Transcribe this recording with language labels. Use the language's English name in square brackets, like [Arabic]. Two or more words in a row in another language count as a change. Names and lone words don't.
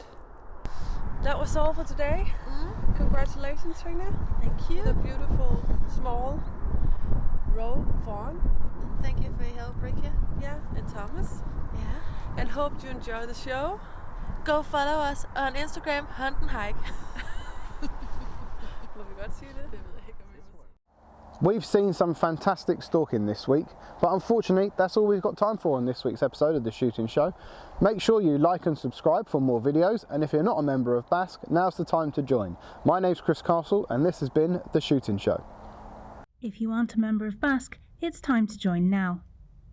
[English] That was all for today. Congratulations, Trine. Thank you. The beautiful small roe fawn. Thank you for your help, Rikke. Yeah, and Thomas. Yeah. And hope you enjoy the show. Go follow us on Instagram, Hunt and Hike. [Danish] Må vi godt sige det? Det ved jeg ikke, om jeg må sige. [English] We've seen some fantastic stalking this week, but unfortunately that's all we've got time for on this week's episode of The Shooting Show. Make sure you like and subscribe for more videos, and if you're not a member of BASC, now's the time to join. My name's Chris Castle, and this has been The Shooting Show. If you aren't a member of BASC, it's time to join now.